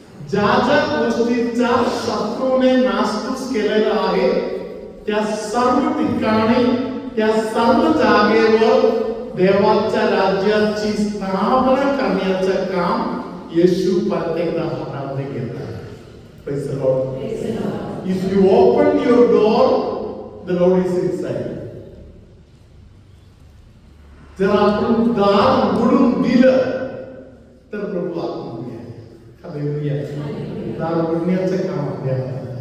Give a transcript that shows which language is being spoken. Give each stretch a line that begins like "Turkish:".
Marathi: ज्या गोष्टीचा शत्रूने नासधूस केलेला आहे त्या सर्व ठिकाणी, त्या सर्व जागेवर देवाच्या राज्याची स्थापना करण्याचं काम येशू प्रत्येकदा हातामध्ये घेत आहे.
English: Praise the Lord. If you open your door, the Lord is inside.
Marathi: जर आपण दार उघडून दिलं तर प्रभू आतमध्ये आहे. हालेलुया. दार उघडण्याचं काम आपल्याला आहे.